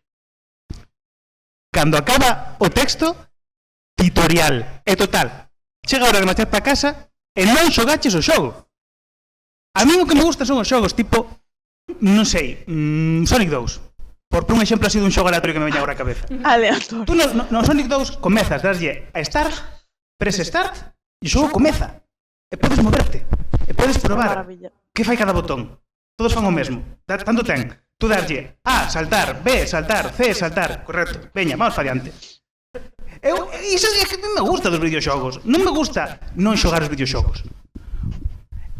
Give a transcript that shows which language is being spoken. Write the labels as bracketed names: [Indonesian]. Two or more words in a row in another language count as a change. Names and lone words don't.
[Galician] Cando acaba o texto, tutorial. É total. Chega a hora de marchar para casa e non xogaches o xogo. A mí o que me gusta son os xogos tipo, non sei, Sonic 2. Por un exemplo así dun xogo aleatorio que me veña agora a cabeza. Aleatorio. Tú no Sonic 2 comezas, daslle a start, [English] press start, [Galician] e o xogo comeza. E podes moverte. E podes probar que fai cada botón. Todos fan o mesmo. Tanto ten. Tú daslle A, saltar, B, saltar, C, saltar. Correcto. Veña, vamos para diante. Iso é que me gusta dos videoxogos. Non me gusta non xogar os videoxogos.